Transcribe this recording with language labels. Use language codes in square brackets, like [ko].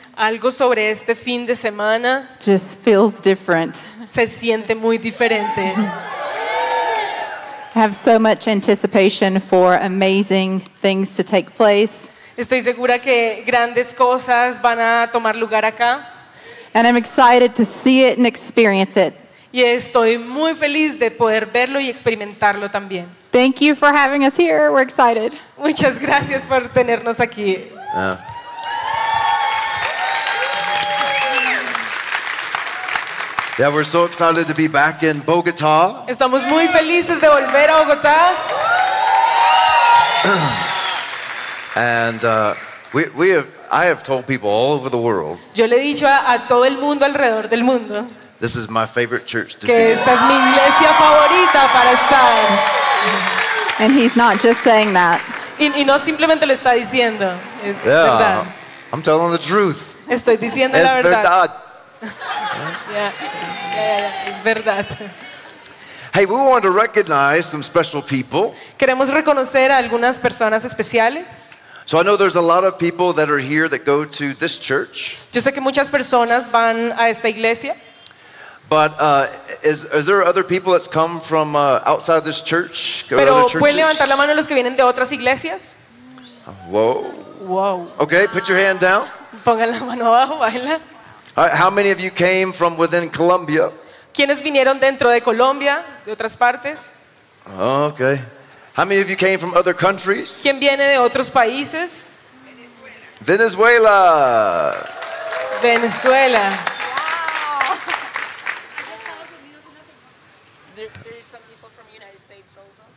[es] Algo sobre este fin de semana. [en] Just feels different. [es] Se siente muy diferente. [en] I have so much anticipation for amazing things to take place. [es] Estoy segura que grandes cosas van a tomar lugar acá. [en] And I'm excited to see it and experience it. [es] Y estoy muy feliz de poder verlo y experimentarlo también. [en] Thank you for having us here. We're excited. [es] Muchas gracias por tenernos aquí. [en] Yeah, we're so excited to be back in Bogotá. [es] Estamos muy felices de volver a Bogotá. [en] And I have told people all over the world. [es] Yo le he dicho a todo el mundo alrededor del mundo. [en] This is my favorite church to be. [es] Que esta es mi iglesia favorita para estar. [en] And he's not just saying that. [es] Y no simplemente lo está diciendo. Es [en] yeah, [es] verdad. [en] I'm telling the truth. [es] Estoy diciendo es la verdad. Verdad. Yeah. Yeah, es verdad. [en] Hey, we want to recognize some special people. [es] Queremos reconocer a algunas personas especiales. [en] So I know there's a lot of people that are here that go to this church. [es] Yo sé que muchas personas van a esta iglesia. [en] But is there other people that's come from outside of this church? [es] Go pero to other pueden levantar la mano los que vienen de otras iglesias. [en] Whoa. Wow. Okay, put your hand down. [es] Pongan la mano abajo, bájenla. [en] How many of you came from within Colombia? [es] ¿Quiénes vinieron dentro de Colombia, de otras partes? [en] Okay. How many of you came from other countries? [es] ¿Quién viene de otros países? Venezuela. Venezuela. [en] Wow. There's some people from the United States also.